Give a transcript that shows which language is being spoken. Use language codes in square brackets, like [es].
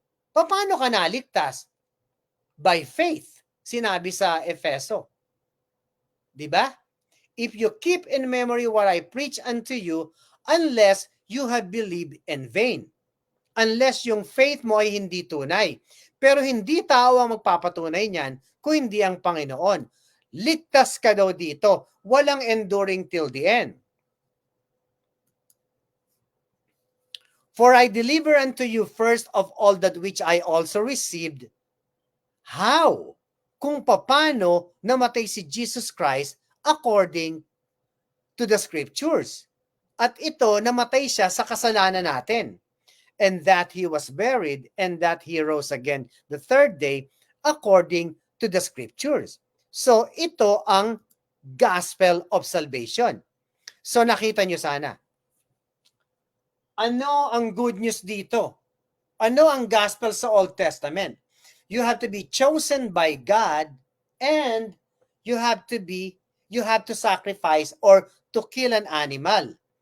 [tl] Paano ka naligtas? By faith, sinabi sa Efeso. Diba? [en] If you keep in memory what I preach unto you, unless you have believed in vain. [tl] Unless yung faith mo ay hindi tunay. Pero hindi tao ang magpapatunay niyan kung hindi ang Panginoon. Ligtas ka daw dito. Walang enduring till the end. [en] For I deliver unto you first of all that which I also received. [tl] How? Kung paano namatay si Jesus Christ [en] according to the scriptures. [tl] At ito, namatay siya sa kasalanan natin. [en] And that he was buried and that he rose again the third day according to the scriptures. [tl] So, ito ang gospel of salvation. So, nakita nyo sana. Ano ang good news dito? Ano ang gospel sa Old Testament? [en] You have to be chosen by God and you have to sacrifice or to kill an animal.